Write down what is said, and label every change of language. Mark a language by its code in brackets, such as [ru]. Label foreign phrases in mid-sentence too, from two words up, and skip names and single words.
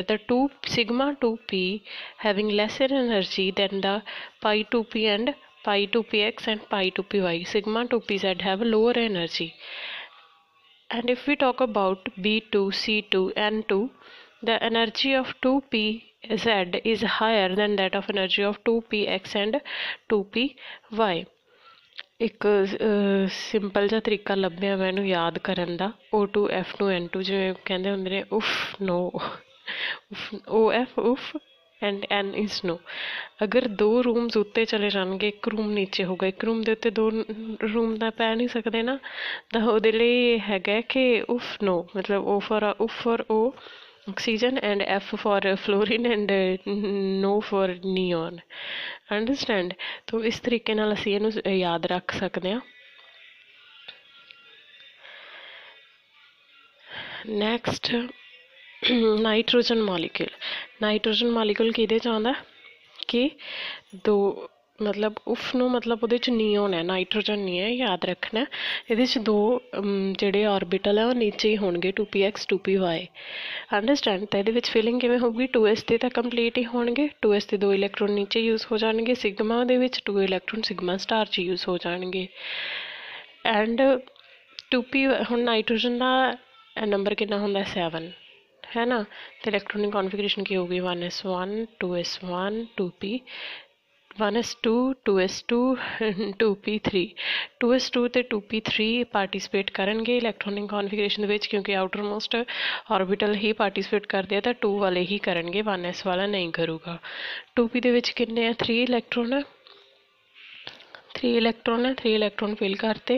[en] The sigma 2p having lesser energy than the pi 2p and pi 2px and pi 2py. Sigma 2pz have lower energy. And if we talk about B2, C2, N2, the energy of 2pz is higher than that of energy of 2px and 2py. [pa] ਇੱਕ ਸਿੰਪਲ ਜਿਹਾ ਤਰੀਕਾ ਲੱਭਿਆ ਮੈਂ ਇਹਨੂੰ ਯਾਦ ਕਰਨ ਦਾ. O2, F2, N2 ਜਿਵੇਂ ਕਹਿੰਦੇ ਹੁੰਦੇ ਨੇ ਉਫ ਨੋ, OF ਉਫ [en] and N is no. [pa] ਅਗਰ ਦੋ ਰੂਮਸ ਉੱਤੇ ਚਲੇ ਜਾਣਗੇ, ਇੱਕ ਰੂਮ ਨੀਚੇ ਹੋਊਗਾ, ਇੱਕ ਰੂਮ ਦੇ ਉੱਤੇ ਦੋ ਰੂਮ ਤਾਂ ਪੈ ਨਹੀਂ ਸਕਦੇ ਨਾ, ਤਾਂ ਉਹਦੇ ਲਈ ਹੈਗਾ ਕਿ ਉਫ ਨੋ, ਮਤਲਬ [en] O for O oxygen and F for fluorine and no for neon. [pa] Understand? ਤੋ ਇਸ ਤਰੀਕੇ ਨਾਲ ਅਸੀਂ ਇਹਨੂੰ ਯਾਦ ਰੱਖ ਸਕਦੇ ਹਾਂ. [en] Next, nitrogen molecule. nitrogen molecule [pa] ਕਿਹਦੇ ਚ ਆਉਂਦਾ ਕਿ ਦੋ ਮਤਲਬ ਉਫ ਨੂੰ मतलब ਉਹਦੇ ਚ ਨੀਓਨ ਹੈ, ਨਾਈਟ੍ਰੋਜਨ ਨਹੀਂ ਹੈ, ਯਾਦ ਰੱਖਣਾ. ਇਹਦੇ ਚ ਦੋ ਜਿਹੜੇ ਆਰਬਿਟਲ ਹੈ ਉਹ ਨੀਚੇ ਹੀ ਹੋਣਗੇ, 2px 2py. ਅੰਡਰਸਟੈਂਡ? ਤਾਂ ਇਹਦੇ ਵਿੱਚ ਫੀਲਿੰਗ ਕਿਵੇਂ ਹੋਊਗੀ? 2s ਦੇ ਤਾਂ ਕੰਪਲੀਟ ਹੀ ਹੋਣਗੇ, 2s ਦੇ ਦੋ ਇਲੈਕਟ੍ਰੋਨ ਨੀਚੇ ਯੂਜ਼ ਹੋ ਜਾਣਗੇ, ਸਿਗਮਾ ਦੇ ਵਿੱਚ 2 ਇਲੈਕਟ੍ਰੋਨ [en] sigma star [pa] ਚ ਯੂਜ਼ ਹੋ ਜਾਣਗੇ. ਐਂਡ 2p ਹੁਣ ਨਾਈਟ੍ਰੋਜਨ ਦਾ ਨੰਬਰ ਕਿੰਨਾ ਹੁੰਦਾ? 7 ਹੈ ਨਾ, ਤੇ [en] electronic configuration [pa] ਕੀ ਹੋਊਗੀ? 1s1 2s1 2p 1s2 2s2 2p3. 2s2 ਤੇ 2p3 ਪਾਰਟੀਸਪੇਟ ਕਰਨਗੇ [en] electronic configuration [pa] ਦੇ ਵਿੱਚ, ਕਿਉਂਕਿ [en] outer most orbital [pa] ਹੀ ਪਾਰਟੀਸਪੇਟ ਕਰਦੇ ਆ, ਤਾਂ 2 ਵਾਲੇ ਹੀ ਕਰਨਗੇ, 1s ਵਾਲਾ ਨਹੀਂ ਕਰੂਗਾ. 2p ਦੇ ਵਿੱਚ ਕਿੰਨੇ ਆ? 3 ਇਲੈਕਟ੍ਰੋਨ ਹੈ, 3 ਇਲੈਕਟ੍ਰੋਨ ਹੈ, 3 ਇਲੈਕਟ੍ਰੋਨ ਫਿਲ ਕਰਤੇ.